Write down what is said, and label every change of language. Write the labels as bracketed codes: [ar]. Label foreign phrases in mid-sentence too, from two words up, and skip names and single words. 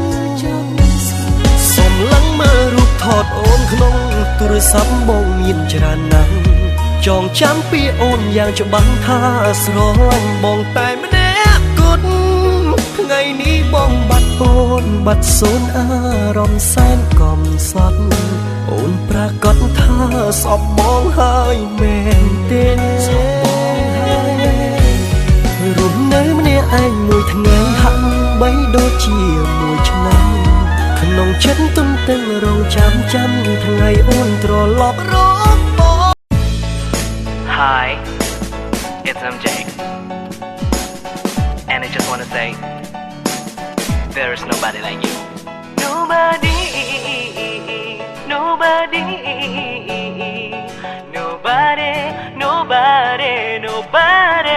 [km] សុំឡើងមើលរូបថតអូនក្នុងទូរស័ព្ទបងមានច្រើនណាស់ចងចាំពីអូនយ៉ាងច្បាស់ថាស្រឡាញ់បងតែម្នាក់គត់ថ្ងៃនេះបងបាត់អូនបាត់សូនអារម្មណ៍សែនកំសត់អូនប្រកាសថាសពបងហើយមែនទេ រួមនៅម្នាក់ឯងមួយថ្ងៃហាក់បីដូចជាមួយឆ្នាំក្នុងចិត្តទុំទឹងរងចាំថ្ងៃអូនត្រឡប់រក [en] Hi, it's MJ, and I just wanna say, there is nobody like you. Nobody, nobody, nobody, nobody, nobody.